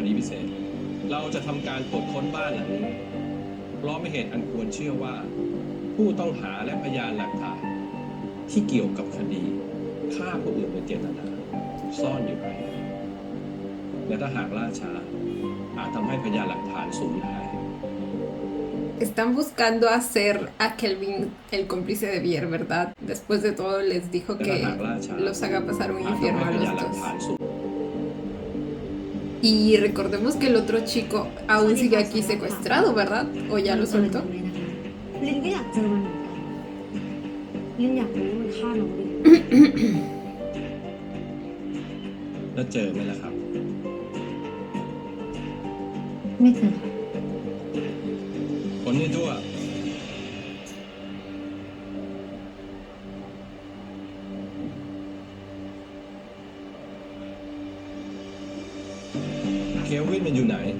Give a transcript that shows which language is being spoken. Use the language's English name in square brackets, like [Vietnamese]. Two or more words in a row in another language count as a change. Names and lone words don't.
[Thai] ดีพิเศษ เราจะทำการตรวจค้นบ้านหลังนี้เพราะไม่เหตุอันควรเชื่อว่า ผู้ต้องหาและพยานหลักฐานที่เกี่ยวกับคดีฆ่าผู้อื่นโดยเจตนาซ่อนอยู่ภายในและถ้าหากล่าช้าอาจทำให้พยานหลักฐานสูญหาย [Spanish] Están buscando hacer a Kelvin el cómplice de Bier, ¿verdad? Después de todo les dijo que los haga pasar un infierno a los dos. Y recordemos que el otro chico aún sigue aquí secuestrado, ¿verdad? ¿O ya lo soltó? [Thai] ลินก็อยากเจอมันเหมือนกันลินอยากรู้ว่ามันฆ่าน้องลิน แล้วเจอไหมล่ะครับ ไม่เจอค่ะ คนนี้ทั่วเคลวินมันอยู่ไหน